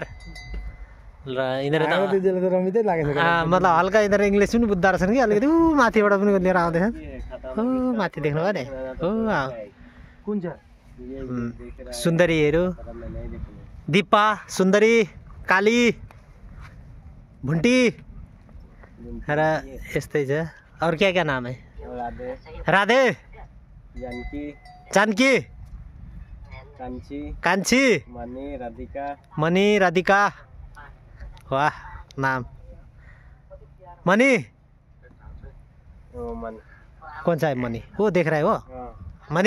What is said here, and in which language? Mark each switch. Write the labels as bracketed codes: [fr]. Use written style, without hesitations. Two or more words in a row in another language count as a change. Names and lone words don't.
[ne] ल यिनीहरु त मतलब हल्का यिनीहरु इङ्ग्लिस पनि बुझ्दा रहेछन् कि अलिकति उ माथिबाट पनि लिएर आउँदैछन्। ओ माथि देख्नु भयो नि। ओ कुन छ सुन्दरीहरु, दिपा सुन्दरी काली भुन्टी र यस्तै छ। [hi] और क्या नाम है? राधे, जानकी, कांची, मनी, राधिका। वाह नाम मनी। कौन सा है मनी? वो देख रहा है वो मनी।